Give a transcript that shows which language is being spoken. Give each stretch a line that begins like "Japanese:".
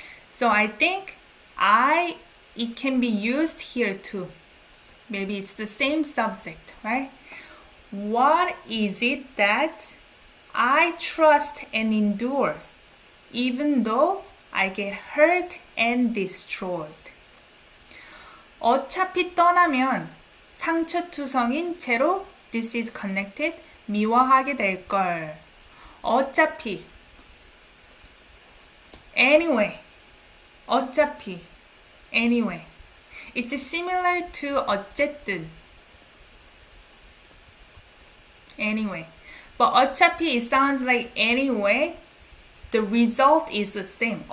English: So I think it can be used here too. Maybe it's the same subject, right? What is it that I trust and endure, even though I get hurt and destroyed?
Korean: 어차피 떠나면 상처투성인 채로
English: this is connected
Korean: 미워하게 될걸.
English: 어차피 anyway 어차피 anyway it's similar to 어쨌든 anyway but 어차피 it sounds like anyway the result is the same.